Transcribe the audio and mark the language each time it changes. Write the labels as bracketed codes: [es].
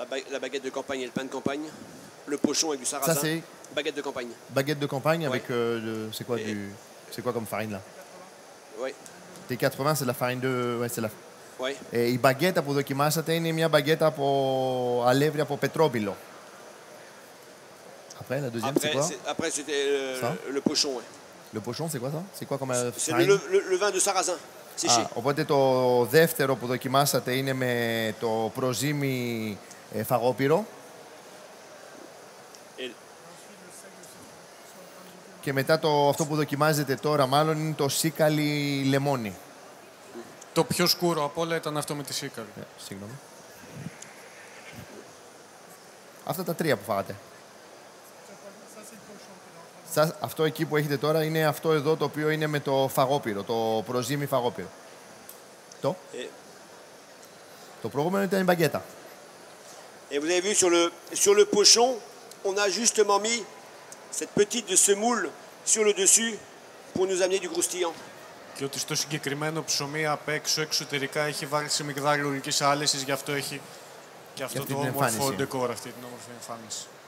[fr] La baguette de campagne et le pain de campagne. Le pochon avec du sarrasin. Ça, c'est baguette de campagne. Baguette de campagne avec c'est quoi comme farine là? Oui. T80, c'est la farine de... Ouais, c'est la... Oui. [el] Η μπαγκέτα που δοκιμάσατε είναι μια μπαγκέτα από αλεύρι από πετρόπυλο. [fr] Après, la deuxième, c'est quoi? Après, c'était le pochon. Ouais. Le pochon, c'est quoi ça? C'est quoi comme C'est farine? le vin de sarrasin, séché. [el] Οπότε το δεύτερο που δοκιμάσατε είναι με το προζύμι φαγόπυρο. Και μετά αυτό που δοκιμάζετε τώρα μάλλον είναι το σίκαλι λεμόνι. Το πιο σκούρο από όλα ήταν αυτό με τη σίκαλι. Συγγνώμη. Αυτά τα τρία που φάγατε. Αυτό εκεί που έχετε τώρα είναι αυτό εδώ το οποίο είναι με το φαγόπυρο, το προζύμι φαγόπυρο. Το προηγούμενο ήταν η μπαγκέτα. [fr] Et vous avez vu sur le pochon, on a justement mis cette petite de semoule sur le dessus pour nous amener du croustillant. [el] Και ότι στο συγκεκριμένο ψωμί απ' έξω εξωτερικά έχει βάλει σε μυγδάλιο ολικής άλεσης, γι' αυτό έχει και αυτό το όμορφο ντεκόρ, αυτή την όμορφη εμφάνιση.